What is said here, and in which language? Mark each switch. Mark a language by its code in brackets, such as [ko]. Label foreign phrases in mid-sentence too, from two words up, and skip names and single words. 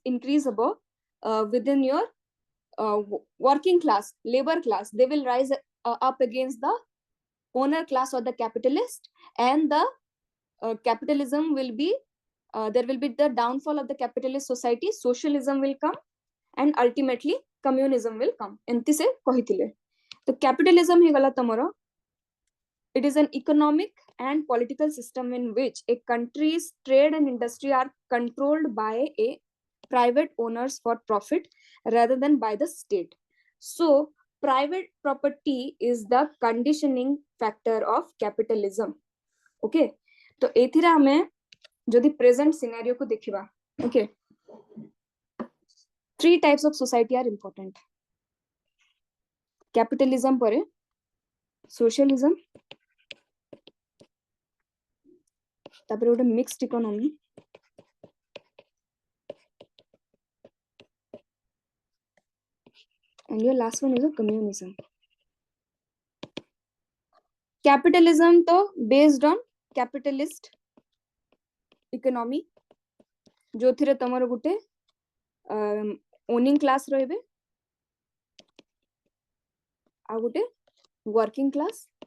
[en] इंक्रीज हबो within your working class, labor class, they will rise up against the owner class or the capitalist, and the capitalism will be there will be the downfall of the capitalist society, socialism will come, and ultimately communism will come. [or] ଏଣ୍ଟି ସେ କହିଥିଲେ. ତୋ କ୍ୟାପିଟାଲିଜମ ହି ଗଲା ତମରୋ. [en] It is an economic and political system in which a country's trade and industry are controlled by a private owners for profit rather than by the state. So private property is the conditioning factor of capitalism. [or] Okay, ତୋ ଏଥିରା ହମେ ଜଦି [en] present scenario [or] କୋ ଦେଖିବା. [en] Okay, 3 types of society are important. Capitalism परे socialism, [or] ତାପର ଗୋଟେ [en] mixed economy, and your last one is a communism. Capitalism तो based on capitalist economy, [or] ଜୋ ଥିରେ ତମରୋ ଗୁଟେ [en] owning class [or] ରହବେ ଆ ଗୁଟେ [en] working class.